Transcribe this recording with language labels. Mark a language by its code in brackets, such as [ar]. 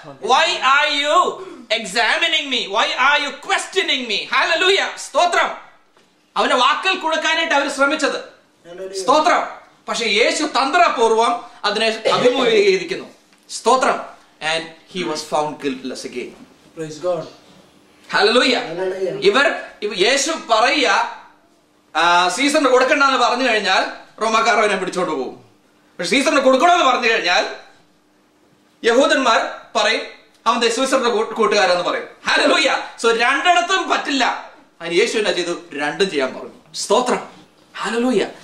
[en] why are you examining me? Why are you questioning me? [ml] Hallelujah. സ്തോത്രം. അവന്റെ വാക്കൽ കൊടുക്കാനായിട്ട് അവർ ശ്രമിച്ചത്. സ്തോത്രം. പക്ഷെ യേശു തന്ത്രപൂർവം അതിനെ അഭിമുഖീകരിക്കുന്നു. സ്തോത്രം. [en] And he was found guiltless again. Praise God. Hallelujah. [ml] യേശു പറയുക സീസറിന് കൊടുക്കണ്ടെന്ന് പറഞ്ഞു കഴിഞ്ഞാൽ റോമാക്കാർ അവനെ പിടിച്ചോണ്ട് പോകും. പക്ഷെ സീസറിന് കൊടുക്കണമെന്ന് പറഞ്ഞു കഴിഞ്ഞാൽ യഹൂദന്മാർ പറയും അവൻ സീസറിന്റെ കൂട്ടുകാരെന്ന് പറയും. ഹല്ലേലൂയ. സോ രണ്ടിടത്തും പറ്റില്ല. അതിന് യേശു എന്നാ ചെയ്തു? രണ്ടും ചെയ്യാൻ പറഞ്ഞു. സ്തോത്രം. ഹല്ലേലൂയ.